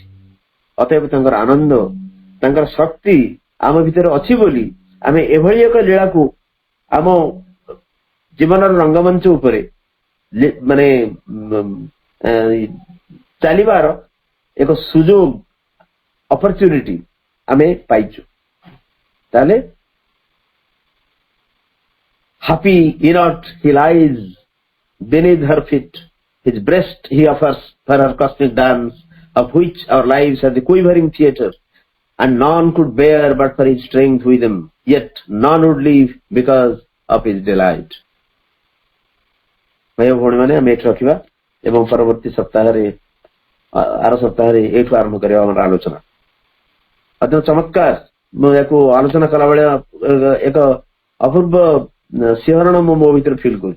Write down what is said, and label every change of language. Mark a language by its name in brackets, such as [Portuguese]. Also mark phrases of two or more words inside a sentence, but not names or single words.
[Odia] ଅତଏବ ତାଙ୍କର ଆନନ୍ଦ ତାଙ୍କର ଶକ୍ତି ଆମ ଭିତରେ ଅଛି ବୋଲି ଆମେ ଏଭଳି ଏକ ଲୀଳାକୁ ଆମ ଜୀବନର ରଙ୍ଗମଞ୍ଚ ଉପରେ ମାନେ ଚାଲିବାର ଏକ ସୁଯୋଗ ଅପରଚ୍ୟୁନିଟି ଆମେ ପାଇଛୁ। [English] ତାହେଲେ happy inert he lies beneath her feet, his breast he offers for her cosmic dance, of which our lives are the quivering theatre, and none could bear but for his strength with him, yet none would live because of his delight. [Odia] ଭାଇ ଭଉଣୀ ମାନେ ଆମେ ଏଠି ରଖିବା ଏବଂ ପରବର୍ତ୍ତୀ ସପ୍ତାହରେ ଆର ସପ୍ତାହରେ ଏଇଠୁ ଆରମ୍ଭ କରିବା ଆମର ଆଲୋଚନା। ଅତ୍ୟନ୍ତ ଚମତ୍କାର। ମୁଁ ୟାକୁ ଆଲୋଚନା କଲାବେଳେ ଏକ ଅପୂର୍ବ ଶିହରଣ ମୁଁ ମୋ ଭିତରେ ଫିଲ୍ କରୁଛି।